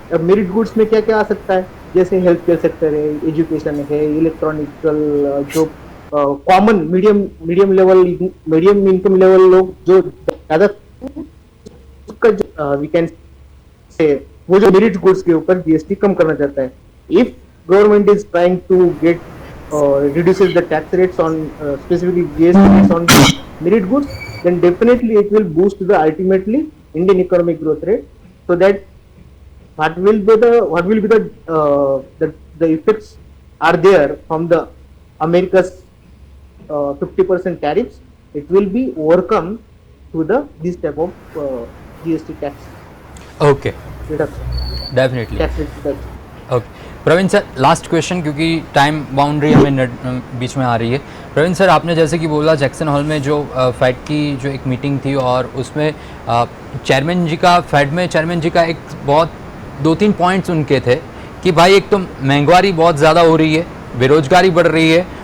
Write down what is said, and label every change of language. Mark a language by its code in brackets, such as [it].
[hi] अब merit goods में क्या क्या आ सकता है, जैसे हेल्थ केयर सेक्टर है, एजुकेशन है, इलेक्ट्रॉनिकल, जो कॉमन मीडियम इनकम लेवल लोग जो ज्यादा [en] we can say [hi] वो जो मेरिट गुड्स के ऊपर जीएसटी कम करना चाहता है। [en] If government is trying to get reduces the tax rates on specifically GST rates on merit goods, then definitely it will boost the ultimately Indian economic growth rate, so that what will be the effects are there from the America's 50% tariffs, it will be overcome to this type of GST tax okay, reduction, definitely. tax rate reduction. [hi] Okay Praveen sir, last question, क्योंकि time boundary हमें बीच में आ रही है। Praveen sir, आपने जैसे कि बोला Jackson hall में जो फेड की जो एक मीटिंग थी, और उसमें चेयरमैन जी का एक बहुत 2-3 पॉइंट्स उनके थे कि भाई एक तो महंगाई बहुत ज़्यादा हो रही है, बेरोजगारी बढ़ रही है,